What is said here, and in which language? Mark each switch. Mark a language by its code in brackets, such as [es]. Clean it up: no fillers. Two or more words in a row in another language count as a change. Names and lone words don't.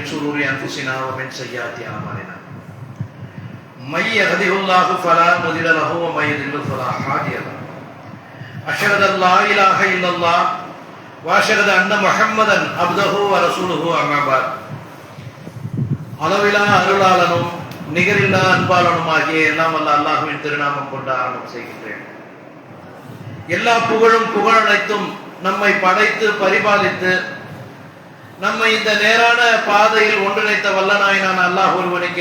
[ar] شرور أنفسنا ومن سيئات أعمالنا من يهده الله فلا مضل له ومن يضلل فلا هادي له أشهد أن لا إله إلا الله وأشهد أن محمدا عبده ورسوله أما بعد [ta] அளவிலா அருளாளனும் நிகரில்லா அன்பாளனுமாகிய எல்லாம் வல்ல அல்லாஹ்வின் திருநாமம் கொண்டு ஆரம்பம் செய்கின்றேன். எல்லா புகழும் புகழனைத்தும் நம்மை படைத்து பரிபாலித்து நம்மை இந்த நேரான பாதையில் ஒன்றிணைத்த வல்லநாயனான அல்லாஹ் ஒருவனுக்கே